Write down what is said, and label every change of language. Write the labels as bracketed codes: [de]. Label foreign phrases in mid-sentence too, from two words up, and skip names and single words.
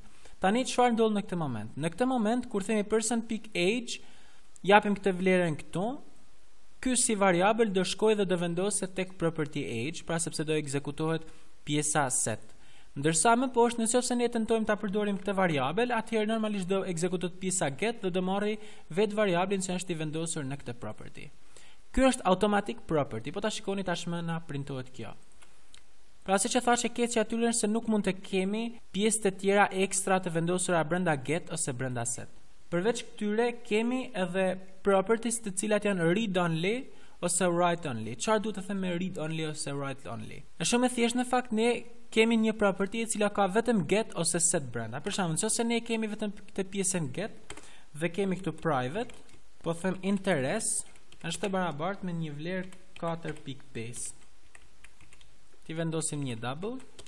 [sq] Tani çfarë ndodh në këtë moment? Në këtë moment kur themi person.age, japim këtë vlerën këtu, ky si variabël do shkojë dhe do vendoset tek [en] property age, [sq] pra sepse do ekzekutohet pjesa set. Ndërsa më poshtë, nëse ne tentojmë ta përdorim këtë variabël, atëherë normalisht do ekzekutohet pjesa get dhe do marrë vetë variablin që është i vendosur në këtë property. Ky është [en] automatic property, [sq] po ta shikoni tashmë na printohet kjo. Pra siç e thashë keqja aty është se nuk mund të kemi pjesë të tjera ekstra të vendosura brenda get ose brenda set. Përveç këtyre kemi edhe properties të cilat janë [en] read only [sq] ose [en] write only. [sq] Çfarë duhet të them me [en] read only [sq] ose [en] write only? [sq] Është shumë e thjeshtë, në fakt ne kemi një property e cila ka vetëm get ose set brenda. Për shembull, nëse ne kemi vetëm këtë pjesën get dhe kemi këtu private, po them interest është e barabartë me një vlerë 4.5. Ti vendosim një double.